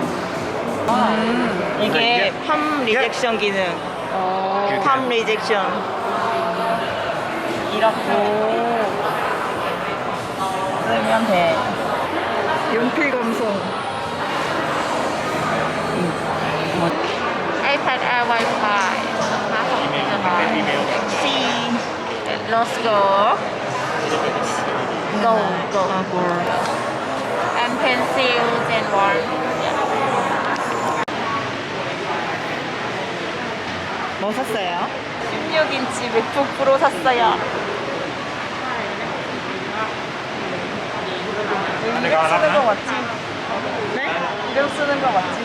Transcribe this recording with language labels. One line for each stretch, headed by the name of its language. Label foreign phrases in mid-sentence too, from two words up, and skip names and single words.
Korean: 이게 팜 리젝션 기능. 팜 리젝션. 이렇게 쓰면 돼. 연필 감성.
Thai: iPad Air Wi-Fi นะคะของ C
English: Let's go go and pencil Gen 1
Korean: 뭐 샀어요? 16인치 맥북 프로 샀어요. 이름 쓰는 거 맞지? 네? 이름 쓰는 거 맞지?